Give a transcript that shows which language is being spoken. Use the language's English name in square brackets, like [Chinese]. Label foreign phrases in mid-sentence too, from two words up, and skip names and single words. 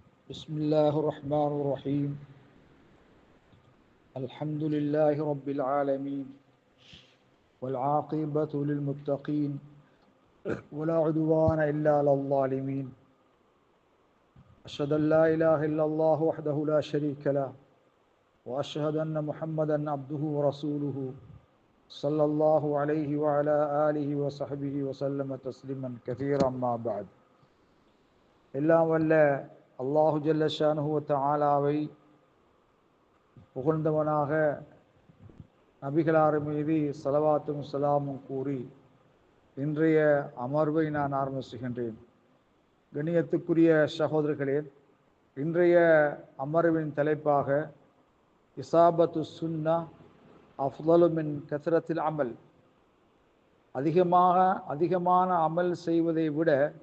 [Arabic] بسم الله الرحمن الرحيم الحمد لله رب العالمين والعاقبة للمتقين ولا عدوان إلا على الظالمين أشهد أن لا إله إلا الله وحده لا شريك له وأشهد أن محمدا عبده ورسوله صلى الله عليه وعلى آله وصحبه وسلم تسليما كثيرا ما بعد [Tamil] எல்லாம் வல்ல [Arabic] الله جل شأنه و تعالى [Tamil] புகழ்ந்தவனாக நபிகளார் மீது ஸலவாத்தும் ஸலாமும் கூறி இன்றைய அமர்வை நான் ஆரம்பிச்சுகின்றேன். கண்ணியத்துக்குரிய சகோதரர்களே, இன்றைய அமர்வின் தலைப்பாக [Arabic] إصابة السنة أفضل من كثرة العمل, [Tamil] அதிகமான அமல் செய்வதை விட